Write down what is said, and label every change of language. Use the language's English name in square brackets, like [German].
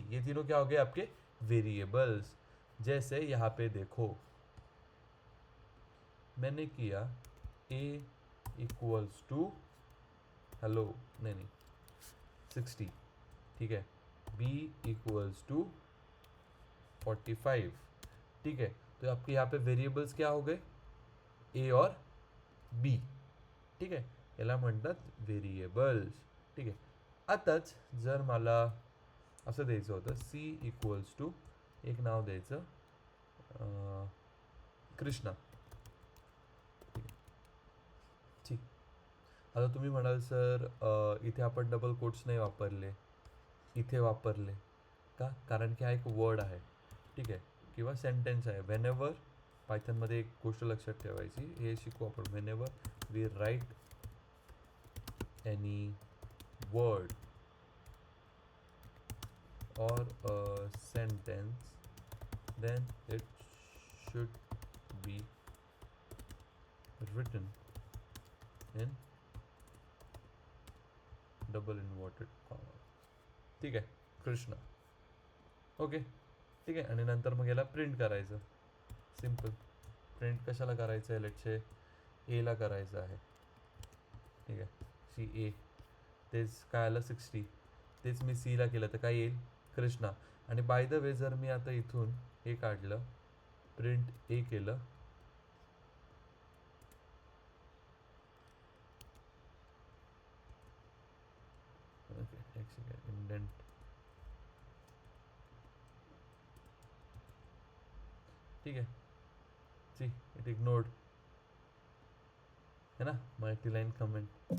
[Hindi] ये तीनों क्या हो गए आपके वेरिएबल्स. जैसे यहाँ पे देखो, मैंने किया a इक्वल्स टू हेलो नहीं 60. ठीक है, b इक्वल्स टू 45. ठीक है, तो आपके यहाँ पे वेरिएबल्स क्या हो गए, a और b. [Marathi] ठीक आहे, याला म्हणतात व्हेरिएबल्स. ठीक आहे, आताच जर मला असं द्यायचं होतं c इक्वल्स टू एक नाव द्यायचं कृष्णा. ठीक आहे, ठीक. आता तुम्ही म्हणाल सर इथे आपण डबल कोट्स नाही वापरले, इथे वापरले का, कारण की हा एक वर्ड आहे. ठीक आहे, किंवा सेंटेन्स आहे. व्हेनेवर पायथनमध्ये एक गोष्ट लक्षात ठेवायची, हे शिकू आपण. [English] Whenever we write any word or a sentence, then it should be written in double inverted comma. [Marathi] ठीक आहे, कृष्णा. ओके, ठीक आहे. आणि नंतर मग याला प्रिंट करायचं. सिम्पल. प्रिंट कशाला करायचं आहे, [English] let's say [Marathi] एला करायचं आहे. ठीक आहे, सी ए. तेच काय आलं 60, तेच मी सीला केलं तर काय येईल, कृष्णा. आणि [English] by the way [Marathi] जर मी आता इथून हे काढलं, प्रिंट ए केलं, ओके एक सेकंड, इंडेंट. [Hindi] ठीक है, [English] see it ignored, [Hindi] है ना, [English] Multi line comment.